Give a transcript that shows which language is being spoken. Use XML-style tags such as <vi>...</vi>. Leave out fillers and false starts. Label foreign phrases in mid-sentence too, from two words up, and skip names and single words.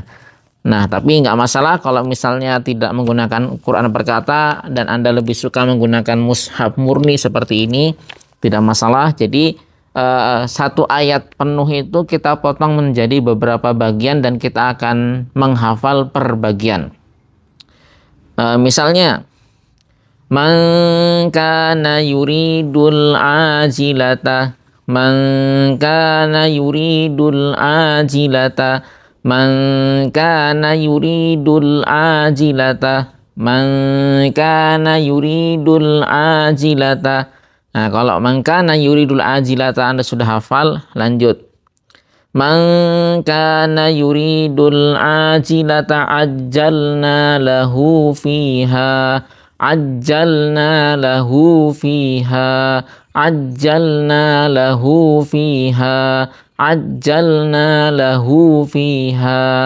<id>Nah, tapi nggak masalah kalau misalnya tidak menggunakan Quran perkata dan Anda lebih suka menggunakan mushaf murni seperti ini, tidak masalah. Jadi 1 ayat penuh itu kita potong menjadi beberapa bagian dan kita akan menghafal per bagian.</id> <ar>Misalnya من كان يريد العاجلة، من كان يريد العاجلة، من كان يريد العاجلة، من كان يريد العاجلة.</ar> <id>Nah, kalau</id> <ar>من كان يريد العاجلة</ar> <id>Anda sudah hafal, lanjut.</id> <ar>من كان يريد العاجلة عجلنا له فيها، عجلنا له فيها، عجلنا له فيها، عجلنا له فيها.</ar>